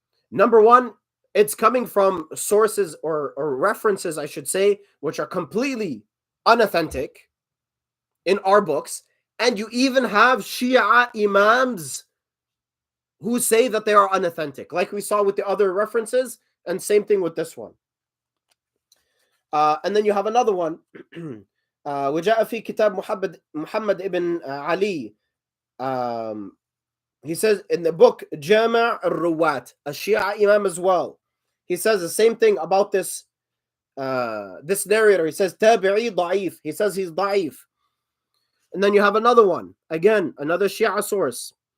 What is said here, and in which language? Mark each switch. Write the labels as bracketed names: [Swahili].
[English] Number one, it's coming from sources or references, I should say, which are completely unauthentic in our books. And you even have Shia Imams who say that they are unauthentic, like we saw with the other references, and same thing with this one. And then you have another one. [Arabic] وجاء في كتاب محمد ibn Ali. [English] He says in the book Jama' al-Ruwat, a Shia Imam as well. He says the same thing about this this narrator. He says tabi'i da'if. He says he's da'if. And then you have another one, again, another Shia source.